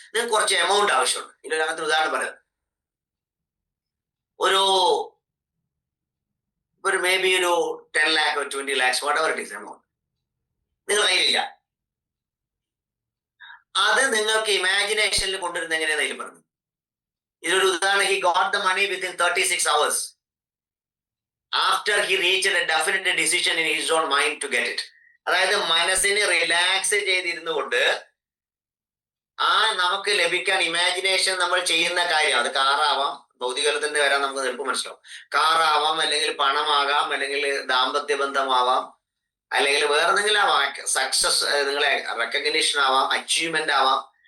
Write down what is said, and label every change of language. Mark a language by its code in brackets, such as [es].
[ml] നിങ്ങൾക്ക് കുറച്ച് എമൗണ്ട് ആവശ്യമുണ്ട്. ഇതിലൊരു അങ്ങനത്തെ ഉദാഹരണം പറയാം. ഒരു മേ ബി ഒരു [en] 10 lakh or 20 lakhs, whatever it is [ml] amount നിങ്ങൾ കയ്യിലില്ല. അത് നിങ്ങൾക്ക് ഇമാജിനേഷനിൽ കൊണ്ടുവരുന്ന എങ്ങനെയാണെന്ന് പറഞ്ഞു. ഇതൊരു ഉദാഹരണം. [en] He got the money within 36 hours after he reached a definite decision in his own mind to get it. [ml] അതായത് മനസ്സിനെ റിലാക്സ് ചെയ്തിരുന്നു കൊണ്ട് ആ നമുക്ക് ലഭിക്കാൻ ഇമാജിനേഷൻ നമ്മൾ ചെയ്യുന്ന കാര്യം, അത് കാറാവാം, ഭൗതികതത്തിന്റെ വരാൻ നമുക്ക് എളുപ്പം മനസ്സിലാവും. കാറാവാം, അല്ലെങ്കിൽ പണമാകാം, അല്ലെങ്കിൽ ദാമ്പത്യ ബന്ധമാവാം, അല്ലെങ്കിൽ വേറെ എന്തെങ്കിലും ആവാം, സക്സസ്, നിങ്ങളെ റെക്കഗ്നീഷൻ ആവാം, അച്ചീവ്മെന്റ് ആവാം.